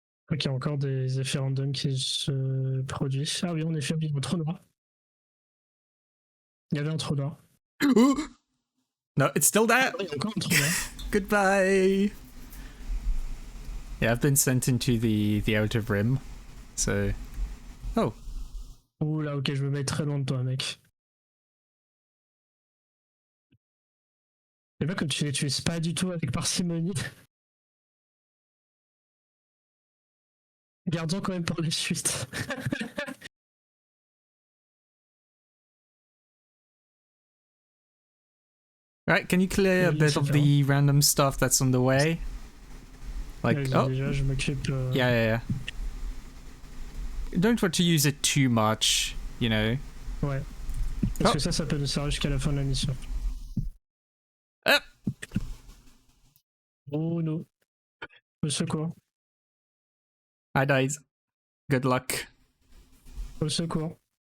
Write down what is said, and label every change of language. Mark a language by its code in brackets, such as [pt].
[fr] Ok, encore des effets random qui se produisent. Ah oui, en effet, il y a un trou noir. Il y avait un trou noir. [en] No, it's still there. [fr] Il y a encore un trou noir. [en] Goodbye. Yeah, I've been sent into the outer rim. So. Oh. [fr] Ouh là, ok, je me mets très loin de toi, mec. C'est pas comme tu l'utilises pas du tout avec parcimonie. Gardons quand même pour la suite. [en] Right, can you clear a bit of the random stuff that's on the way? Like, oh. [fr] Déjà, je m'occupe. [en] Yeah. Don't want to use it too much, you know. [fr] Ouais. Parce que ça peut nous servir jusqu'à la fin de la mission. Oh non. Au secours. [en] I died. Good luck. [fr] Au secours.